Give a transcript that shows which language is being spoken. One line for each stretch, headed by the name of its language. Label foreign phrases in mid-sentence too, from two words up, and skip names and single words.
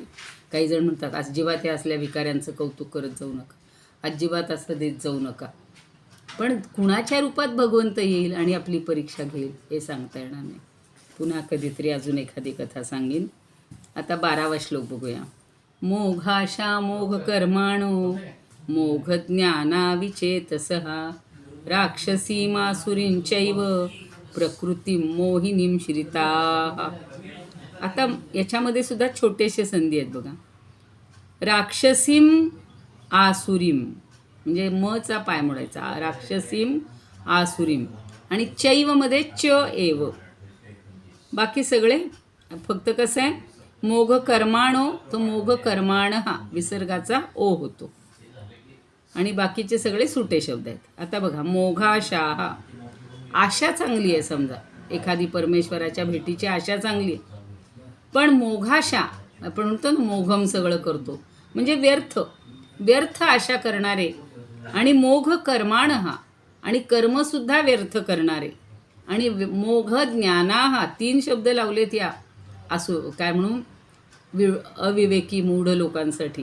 Marathi: काही जण म्हणतात अजिबात या असल्या भिकाऱ्यांचं कौतुक करत जाऊ नका, अजिबात असं देत जाऊ नका. पण कुणाच्या रूपात भगवंत येईल आणि आपली परीक्षा घेईल हे सांगता येणार नाही. पुन्हा कधीतरी अजून एखादी कथा सांगेन. आता 12वा श्लोक बघूया.
Sanskrit: मोघाशा मोघ कर्माणो मोघ ज्ञाना विचेतसहा राक्षसीमासुरींचैव प्रकृती मोहिनीं श्रिताः.
Marathi: आता याच्यामध्ये सुद्धा छोटेसे संधी आहेत बघा.
Sanskrit: राक्षसीम आसुरीम
Marathi: म्हणजे मचा पाय मोडायचा,
Sanskrit: राक्षसीम आसुरीम,
Marathi: आणि चैवमध्ये
Sanskrit: च एव.
Marathi: बाकी सगळे फक्त कसं आहे,
Sanskrit: मोघ कर्माणो
Marathi: तो
Sanskrit: मोघ कर्माण
Marathi: हा विसर्गाचा ओ होतो आणि बाकीचे सगळे सुटे शब्द आहेत. आता बघा, मोघाशाहा आशा चांगली आहे. समजा एखादी परमेश्वराच्या भेटीची आशा चांगली आहे, पण मोघाशा आपण म्हणतो ना, मोघम सगळं करतो म्हणजे व्यर्थ व्यर्थ आशा करणारे, आणि
Sanskrit: मोघ कर्माण
Marathi: हा आणि कर्मसुद्धा व्यर्थ करणारे, आणि
Sanskrit: मोघ ज्ञाना
Marathi: हा 3 शब्द लावलेत या असो काय म्हणून अविवेकी मूढ लोकांसाठी.